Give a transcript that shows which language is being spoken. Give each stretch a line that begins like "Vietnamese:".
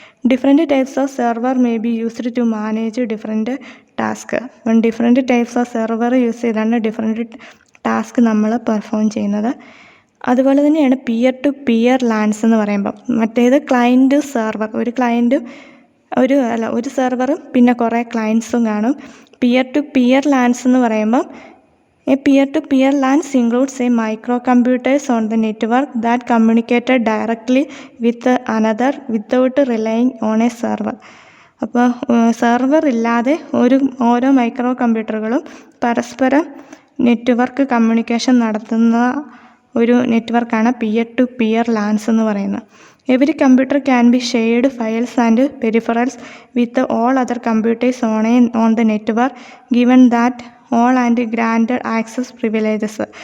English: Different types of server may be used to manage different task.
Malayalam: അപ്പം
English: different types of server
Malayalam: use ചെയ്താണ് different task നമ്മൾ perform ചെയ്യുന്നത്. അതുപോലെ തന്നെയാണ് peer to peer lance എന്ന് പറയുമ്പം. മറ്റേത് ക്ലയൻറ്റ് സെർവർ, ഒരു ക്ലയൻറ്റും ഒരു സെർവറും പിന്നെ കുറേ ക്ലയൻസും കാണും.
English: peer to peer LANs
Malayalam: എന്ന് പറയുമ്പം
English: A peer-to-peer LANs includes a microcomputers on the network that communicated directly with another without relying on a server.
Malayalam: അപ്പോൾ സെർവർ ഇല്ലാതെ ഓരോ മൈക്രോ കമ്പ്യൂട്ടറുകളും പരസ്പരം നെറ്റ്വർക്ക് കമ്മ്യൂണിക്കേഷൻ നടത്തുന്ന ഒരു നെറ്റ്വർക്കാണ് പിയർ ടു പിയർ ലാൻസ് എന്ന് പറയുന്നത്.
English: Every computer can be shared files and peripherals with all other computers on the network given that all and granted access privileges.